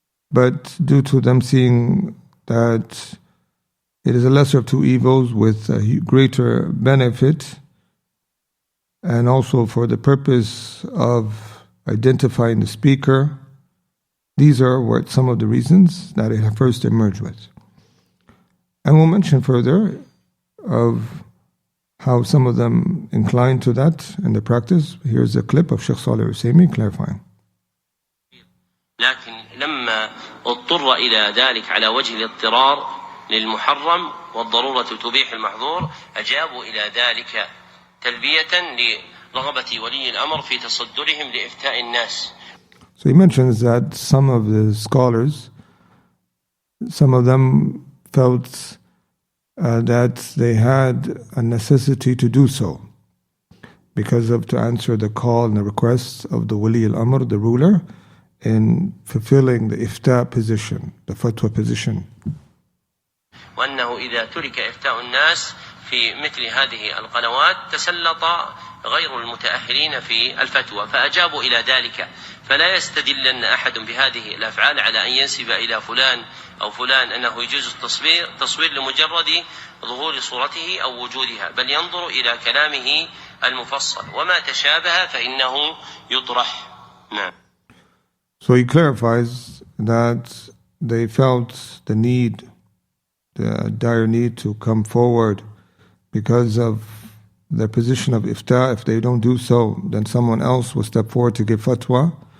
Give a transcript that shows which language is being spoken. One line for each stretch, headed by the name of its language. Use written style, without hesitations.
English: but due to them seeing that it is a lesser of two evils with a greater benefit, and also for the purpose of identifying the speaker, these are what some of the reasons that it first emerged with. And we'll mention further of how some of them incline to that in the practice. Here's a clip of Sheikh Salih Al-Usaimi clarifying.
Arabic: لكن لما اضطر إلى ذلك على وجه الاضطرار للمحرم والضرورة تبيح المحظور أجابوا إلى ذلك تلبية لرغبة ولي الأمر في تصدرهم لإفتاء الناس.
English: So he mentions that some of the scholars, some of them felt that they had a necessity to do so because of to answer the call and the requests of the Wali al-Amr, the ruler, in fulfilling the ifta position, the fatwa position.
Arabic: وأنه إذا ترك إفتاء الناس في مثل هذه القنوات تسلط غير المتأهلين في الفتوى فأجابوا إلى ذلك فلا يستدلن أحد بهذه الأفعال على أن ينسب إلى فلان أو فلان أنه يجوز التصوير لمجرد ظهور صورته أو وجودها بل ينظر إلى كلامه المفصل وما تشابه فإنه يطرح. نعم.
English: So he clarifies that they felt the need, the dire need to come forward because of their position of ifta. If they don't do so, then someone else will step forward to give fatwa.